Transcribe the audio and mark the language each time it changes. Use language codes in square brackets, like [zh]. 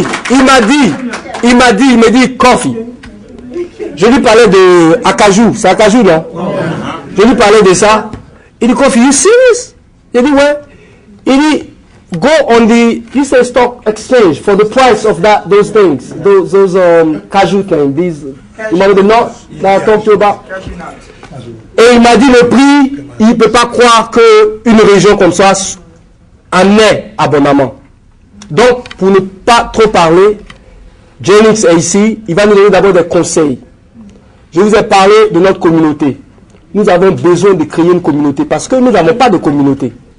[fr] Il m'a dit, Kofi. Je lui parlais de Akajou, c'est Akajou, non? Je lui parlais de ça. Il dit, Kofi, [en] you serious? [fr] Il dit, ouais. [en] Il dit, go on the, you say stock exchange for the price of those things, those cashew things, these, you know the nuts that I talked to you about? [fr] Et il m'a dit le prix, il ne peut pas croire qu'une région comme ça en ait abondamment. Donc, pour ne pas trop parler, Jennings est ici, il va nous donner d'abord des conseils. Je vous ai parlé de notre communauté. Nous avons besoin de créer une communauté parce que nous n'avons pas de communauté.